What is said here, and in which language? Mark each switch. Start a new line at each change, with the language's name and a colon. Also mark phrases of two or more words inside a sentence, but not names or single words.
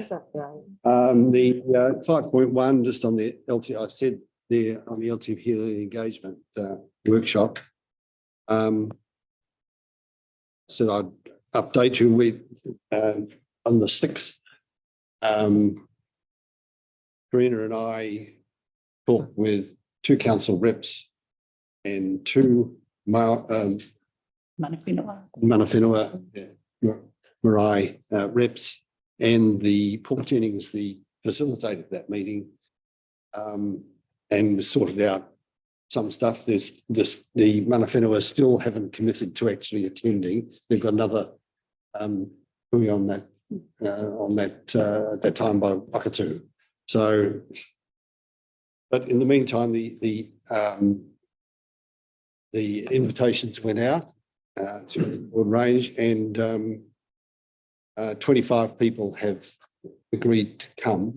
English: The 5.1, just on the LT, I said there on the LTP engagement workshop. So I'd update you with on the 6th. Karina and I talked with 2 council reps and 2 Manawhenua.
Māori: mana whenua,
English: marae reps, and the Paul Jennings, the facilitator of that meeting, and sorted out some stuff. There's the
Māori: mana whenua
English: still haven't committed to actually attending. They've got another hui on that at that time by Wakatu. So, but in the meantime, the invitations went out to a broad range, and 25 people have agreed to come.